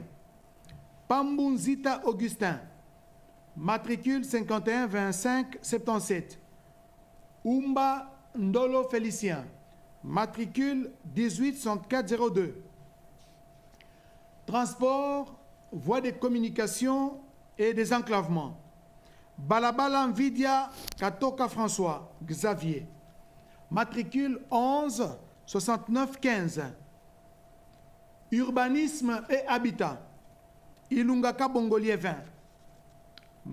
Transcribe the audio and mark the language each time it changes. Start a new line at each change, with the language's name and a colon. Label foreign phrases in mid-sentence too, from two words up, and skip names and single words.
French: Pambunzita Augustin, matricule 51 25 77. Umba Ndolo Félicien, matricule 18 64 02. Transport, voies de communication et désenclavement. Balabala Nvidia Katoka François Xavier, matricule 11 69 15. Urbanisme et habitat, Ilungaka Bongolier 20.